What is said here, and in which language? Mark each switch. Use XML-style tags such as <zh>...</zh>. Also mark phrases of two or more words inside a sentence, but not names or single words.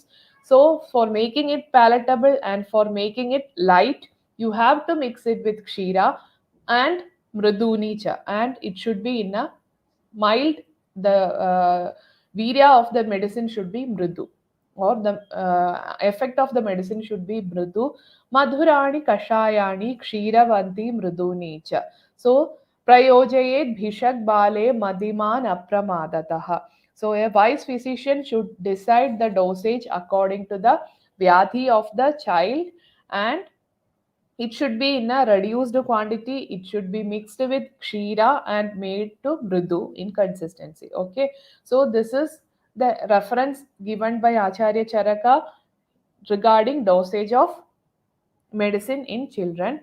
<en>So for making it palatable and for making it light, you have to mix it with kshira and mridunicha, and it should be in a mild, the virya of the medicine should be mridu. or the effect of the medicine should be mridu.</en> <sa>मधुराणि कषायाणि क्षीरवन्ति मृदूनि च. So प्रयोजयेत् भिषक् बाले मतिमान् अप्रमादतः.</sa> <en>So a wise physician should decide the dosage according to the vyadhi of the child, and it should be in a reduced quantity. It should be mixed with kshira and made to mridu in consistency. Okay, so this is the reference given by Acharya Charaka regarding dosage of medicine in children.</en>